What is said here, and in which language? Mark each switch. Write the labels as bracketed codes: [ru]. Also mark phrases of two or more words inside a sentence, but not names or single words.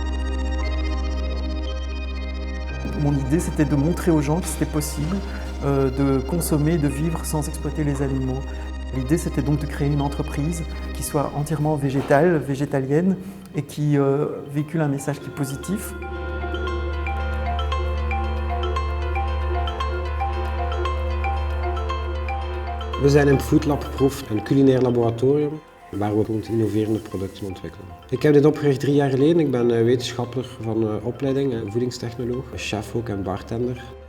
[fr] Mon idée, c'était de montrer aux gens que c'était possible de consommer, de vivre sans exploiter les animaux. L'idée, c'était donc de créer une entreprise qui soit entièrement végétale, végétalienne et qui véhicule un message qui est positif. [nl] We zijn in Foodlab Proef, een culinair laboratorium waar we innoverende producten ontwikkelen. Ik heb dit opgericht 3 jaar geleden. Ik ben wetenschapper van opleiding, voedingstechnoloog, chef ook en bartender.